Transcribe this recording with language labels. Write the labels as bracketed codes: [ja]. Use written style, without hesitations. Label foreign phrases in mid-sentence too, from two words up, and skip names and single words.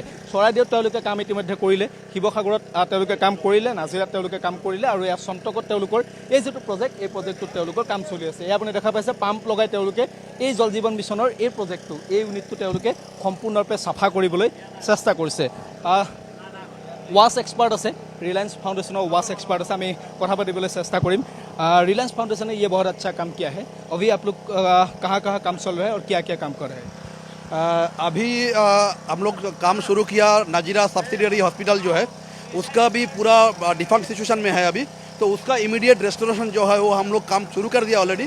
[as] চৰাইদেউত তেওঁলোকে কাম ইতিমধ্যে কৰিলে, শিৱসাগৰত তেওঁলোকে কাম কৰিলে, নাজিৰাত তেওঁলোকে কাম কৰিলে আৰু এয়া সন্তকত তেওঁলোকৰ এই যিটো প্ৰজেক্ট এই প্ৰজেক্টটোত তেওঁলোকৰ কাম চলি আছে। এয়া আপুনি দেখা পাইছে, পাম্প লগাই তেওঁলোকে এই জল জীৱন মিছনৰ এই প্ৰজেক্টটো, এই ইউনিটটো তেওঁলোকে সম্পূৰ্ণৰূপে চাফা কৰিবলৈ চেষ্টা কৰিছে। [en] WASH expert [as] আছে, [hi] रिलायंस फाउंडेशन [en] WASH expert [hi] है, हमें [as] কথা পাতিবলৈ চেষ্টা কৰিম। [hi] रिलायंस फाउंडेशन ये बहुत अच्छा काम किया है। अभी आप लोग कहाँ कहाँ काम चल रहा है और क्या क्या काम कर रहे हैं? अभी हम लोग काम शुरू किया, नाजीरा [en] subsidiary hospital [hi] जो है उसका भी पूरा [en] default situation [hi] में है अभी, तो उसका [en] immediate restoration [hi] जो है वो हम लोग काम शुरू कर दिया ऑलरेडी।